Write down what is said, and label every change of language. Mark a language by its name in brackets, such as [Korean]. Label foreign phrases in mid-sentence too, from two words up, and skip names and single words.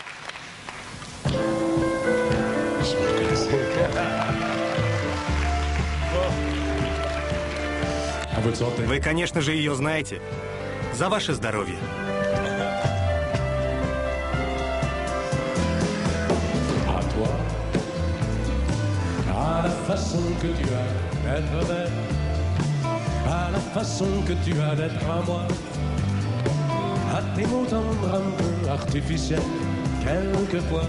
[Russian] Вы, конечно же, ее знаете. За ваше здоровье. [French] À la façon que tu as d'être belle, à la façon que tu as d'être à moi, à tes mots tendres un peu artificiels, quelquefois.